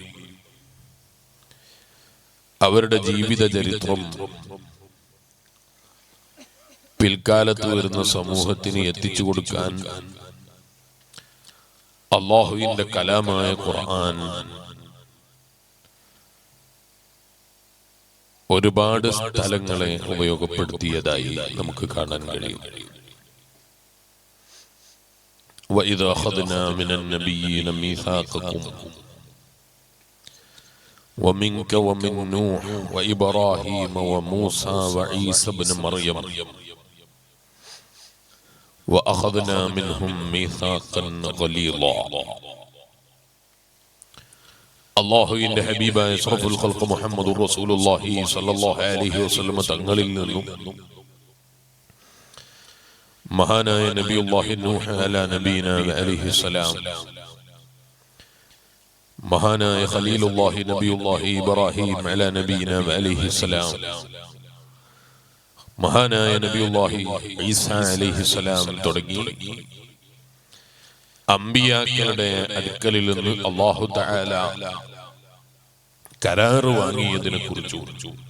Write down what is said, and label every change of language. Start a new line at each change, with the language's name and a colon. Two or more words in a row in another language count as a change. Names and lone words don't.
Malayalam: അവരുടെ ജീവിത ചരിത്രം പിൽക്കാലത്ത് വരുന്ന സമൂഹത്തിന് എത്തിച്ചു കൊടുക്കാൻ അല്ലാഹുവിന്റെ കലാമായ ഖുർആൻ ഒരുപാട് സ്ഥലങ്ങളെ ഉപയോഗപ്പെടുത്തിയതായി നമുക്ക് കാണാൻ കഴിയും.
Arabic: وَإِذَا أَخَذْنَا مِنَ النَّبِيِّينَ مِيثَاقَكُمْ وَمِنْكَ وَمِنْ نُوحٍ وَإِبْرَاهِيمَ وَمُوسَى وَعِيسَى ابْنَ مَرْيَمَ وَأَخَذْنَا مِنْهُمْ مِيثَاقًا غَلِيظًا.
Malayalam: അല്ലാഹുവിന്റെ ഹബീബായ
Arabic: أشرف الخلق محمد رسول الله صلى الله عليه وسلم
Malayalam: തങ്ങളിൽ നിന്നും മഹാനായ
Arabic: نبي الله نوح على نبينا عليه السلام,
Malayalam: മഹാനായ
Arabic: خليل الله نبي الله إبراهيم على نبينا عليه السلام,
Malayalam: മഹാനായ
Arabic: نبي الله عيسى عليه السلام
Malayalam: തുടങ്ങി അമ്പിയാക്കളുടെ അടുക്കലിൽ നിന്ന്
Arabic: الله تعالى
Malayalam: കരാർ വാങ്ങിയതിനെ കുറിച്ചു.